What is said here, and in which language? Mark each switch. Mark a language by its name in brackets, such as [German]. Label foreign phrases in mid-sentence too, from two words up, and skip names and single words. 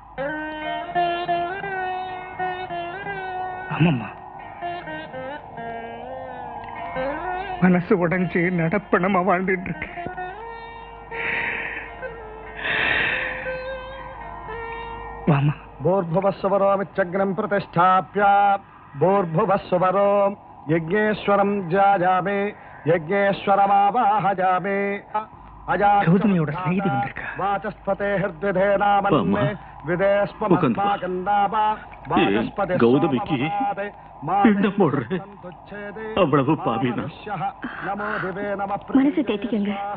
[Tamil] ஆமாம்மா, மனசு உடைஞ்சு நடப்பணமா வாழ்ந்துட்டு இருக்கு. வாமா. [Sanskrit] भूर्भुवस्वरोमित्यग्निं प्रतिष्ठाप्य भूर्भुवस्वरो यज्ञेश्वरं जायामि यज्ञेश्वरमावाहयामि [Tamil] கௌதமியோட ஸ்நேகிதி வந்திருக்கா? [Sanskrit] वाचस्पते हृद्विधेनामन्मे विधेस्वमस्माकन्ताप वाचस्पते [Tamil] கௌதமிக்கு பிண்டம் போடுற அவ்வளவு பாவினா? மனசை தேத்திக்கங்க.